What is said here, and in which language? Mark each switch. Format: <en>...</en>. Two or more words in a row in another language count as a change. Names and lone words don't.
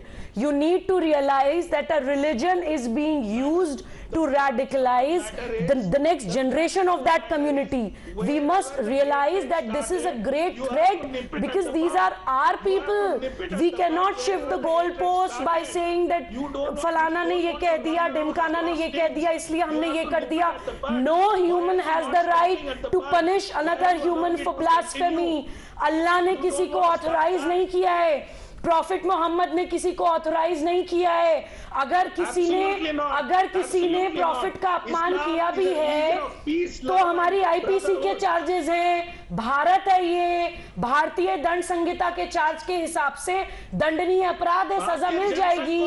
<en>You need to realize that a religion is being used to radicalize the next generation of that community. We must realize that this is a great threat because these are our people. We cannot shift the goalpost by saying that</en> <hi>फलाना ने ये कह दिया, ढिमकाना ने ये कह दिया, इसलिए हमने ये कर दिया.</hi> <en>No human has the right to punish another human for blasphemy.</en> <hi>Allah ने किसी को ऑथराइज नहीं किया है, प्रॉफिट मोहम्मद ने किसी को ऑथराइज नहीं किया है. अगर किसी ने प्रॉफिट का अपमान किया भी है तो हमारी आईपीसी के चार्जेस हैं. भारत है ये, भारतीय दंड संहिता के चार्ज के हिसाब से दंडनीय अपराध है, सजा मिल जाएगी.</hi>